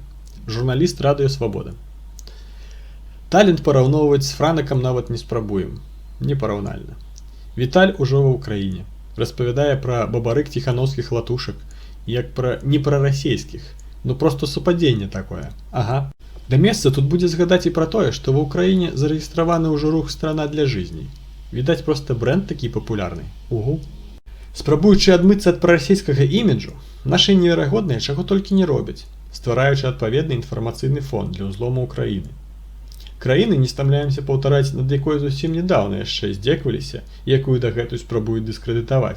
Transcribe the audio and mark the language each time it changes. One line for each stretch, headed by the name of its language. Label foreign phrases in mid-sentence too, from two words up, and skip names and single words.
Belarusian: Журналіст Радыё Свабода. Талент параўноўваць з Франакам нават не спрабуем. Непараўнальна. Віталь ужо ва ўкраіне. Распавядае пра Бабарык ціханаўскіх латушак, як пра непрарасейскіх. Ну просто супадзенне такое. Ага. Да месца тут будзе згадаць і пра тое, што ва ўкраіне зарэгістраваны ўжо рух «Страна для жизни». Відаць, проста брэнд такі папулярны. Угу. Спрабуючы адмыцца ад прарасійскага іміджу, нашы неверагодныя чаго толькі не робяць, ствараючы адпаведны інфармацыйны фон для ўзлому ўкраіны. Краіны, не стамляемся паўтараць, над якой зусім нядаўна яшчэ здзекваліся, якую дагэтуль спрабуюць дыскрэдытаваць.